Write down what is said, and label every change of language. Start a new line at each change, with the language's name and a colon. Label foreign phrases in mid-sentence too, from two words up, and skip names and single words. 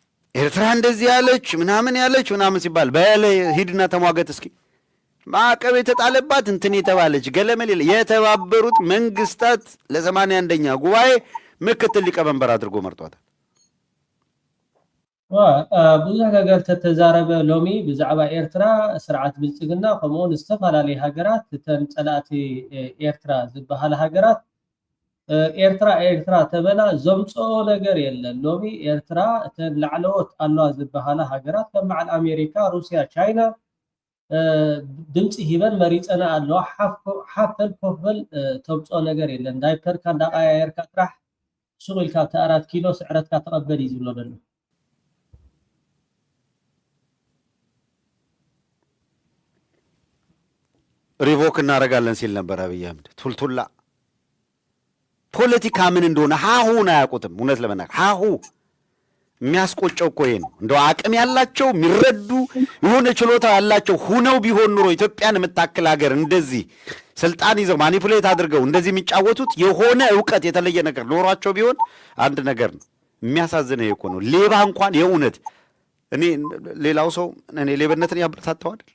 Amharic: ኤርትራ እንደዚህ ያለች ምናምን ሲባል በለ ሂድና ተሟገት እስኪ ማዕቀብ የተጣለባት እንትን የተባለች ገለመሌ የተባበሩት መንግስታት ለ81ኛ ጉባኤ ምክትል ሊቀመንበር አድርጎ መርጧታል።
Tigrinya: ብዙሕ ነገር ተተዛረበ ሎሚ ብዛዕባ ኤርትራ ስርዓት ብልጽግና ከምኡውን ዝተፈላለዩ ሃገራት እተን ፀላእቲ ኤርትራ ዝበሃላ ሃገራት ኤርትራ ተበላ ዘምፅኦ ነገር የለን። ሎሚ ኤርትራ እተን ላዕለዎት ኣለዋ ዝበሃላ ሃገራት ከም በዓል ኣሜሪካ፣ ሩስያ፣ ቻይና ድምፂ ሂበን መሪፀና ኣለዋ። ሓፈል ኮፈል ተምፅኦ ነገር የለን። ዳይፐርካ እንዳቀያየርካ ጥራሕ ሱቅ ኢልካ ብቲ 4 ኪሎ ስዕረትካ ተቐበል እዩ ዝብሎ ዘሎ።
Amharic: ሪቮክ እናደርጋለን ሲል ነበር አብይ አህመድ። ቱልቱላ ፖለቲካ ምን እንደሆነ ሀሁን አያውቁትም። እውነት ለመናገር ሀሁ የሚያስቆጨው እኮ ይሄ ነው። እንደው አቅም ያላቸው የሚረዱ የሆነ ችሎታ ያላቸው ሁነው ቢሆን ኑሮ ኢትዮጵያን የምታክል ሀገር እንደዚህ ስልጣን ይዘው ማኒፑሌት አድርገው እንደዚህ የሚጫወቱት የሆነ እውቀት የተለየ ነገር ኖሯቸው ቢሆን አንድ ነገር ነው። የሚያሳዝነው ይሄ እኮ ነው። ሌባ እንኳን የእውነት እኔ ሌላው ሰው እኔ ሌብነትን ያበረታታው አይደል?